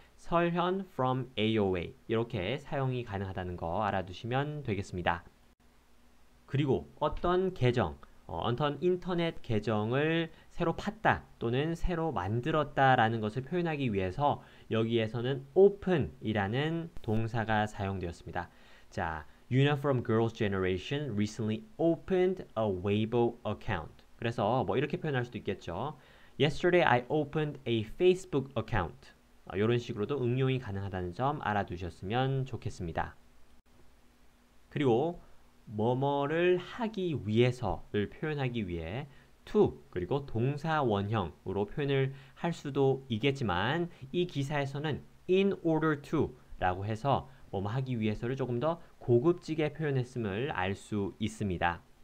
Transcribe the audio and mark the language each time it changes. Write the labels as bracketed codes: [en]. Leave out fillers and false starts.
[ko] 설현 from AOA 이렇게 사용이 가능하다는 거 알아두시면 되겠습니다. 그리고 어떤 계정, 어떤 인터넷 계정을 새로 팠다 또는 새로 만들었다라는 것을 표현하기 위해서 여기에서는 open이라는 동사가 사용되었습니다. [en] 자, Yuna from Girls' Generation recently opened a Weibo account. [ko] 그래서 이렇게 표현할 수도 있겠죠. [en] Yesterday I opened a Facebook account. [ko] 이런 식으로도 응용이 가능하다는 점 알아두셨으면 좋겠습니다. 그리고 뭐뭐를 하기 위해서를 표현하기 위해 to 그리고 동사 원형으로 표현을 할 수도 있겠지만 이 기사에서는 [en] in order to [ko] 라고 해서 뭐뭐 하기 위해서를 조금 더 고급지게 표현했음을 알 수 있습니다.